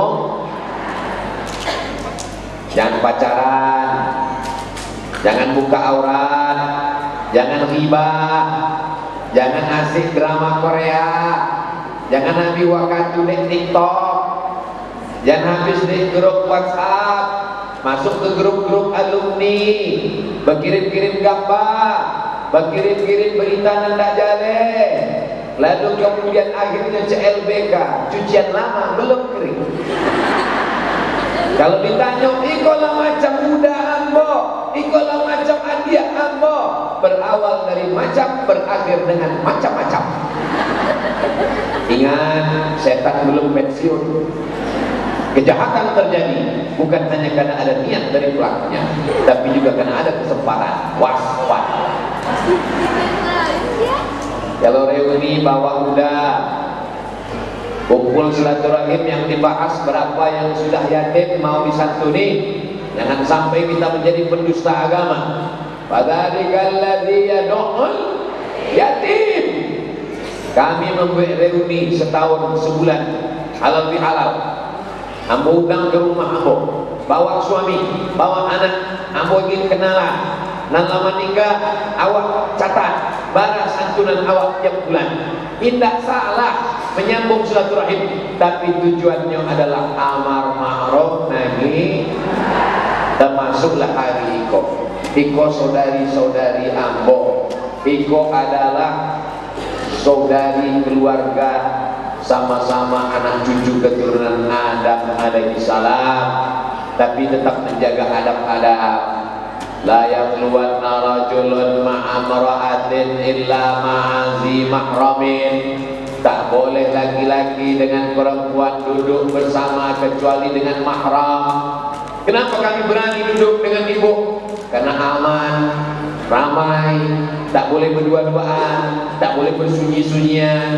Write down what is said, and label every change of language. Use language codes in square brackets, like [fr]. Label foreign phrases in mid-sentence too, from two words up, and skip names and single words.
[id] jangan pacaran, jangan buka aurat, jangan riba, jangan asik drama Korea, jangan ambil waktu di TikTok, jangan habis di grup WhatsApp, masuk ke grup-grup alumni, berkirim-kirim gambar, berkirim-kirim berita nanda jale, lalu kemudian akhirnya CLBK, cucian lama belum kering. Kalau ditanya, [min] ikolah macam muda ambo, ikolah macam adia ambo, [id] berawal dari macam, berakhir dengan macam-macam. Ingat, setan belum pensiun. Kejahatan terjadi bukan hanya karena ada niat dari pelakunya, tapi juga karena ada kesempatan. Waspada. Kalau reuni bawa muda, kumpul silaturahim, yang dibahas berapa yang sudah yatim mau disantuni. Jangan sampai kita menjadi pendusta agama. [ar] فذلك الذي يدع اليتيم. [id] Kami membuat reuni setahun sebulan, halal bihalal. Ambo undang ke rumah ambo, bawa suami, bawa anak, ambo ingin kenalan. [min] Nan lama nikah, awak catat bara santunan awak tiap bulan. [id] Tidak salah menyambung silaturahim, tapi tujuannya adalah [ar] أمر معروف نهي, [id] termasuklah [min] hari Iko. Iko saudari-saudari ambo, [id] Iko adalah saudari keluarga, sama-sama anak cucu keturunan Adam [ar] عليه السلام, [id] tapi tetap menjaga adab-adab. [ar] لا يخلون رجل مع امرأة إلا مع ذي محرم. [id] Tak boleh laki-laki dengan perempuan duduk bersama kecuali dengan mahram. Kenapa kami berani duduk dengan ibu? Karena aman, ramai, tak boleh berdua-duaan, tak boleh bersunyi-sunyian.